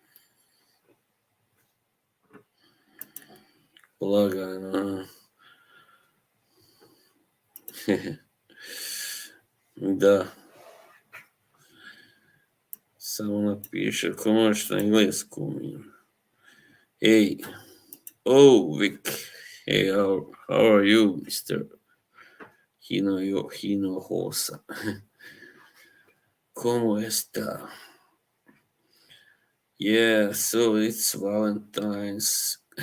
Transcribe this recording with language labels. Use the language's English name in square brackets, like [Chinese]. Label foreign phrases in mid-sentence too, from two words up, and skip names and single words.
[Croatian] Lagano. Da, samo napiše, ako možeš na engleskom. [English] Hey, oh, Vic. Hey, how are you, Mr. [Spanish] Hinojosa? ¿Cómo está? [English] Yeah, so it's Valentine's.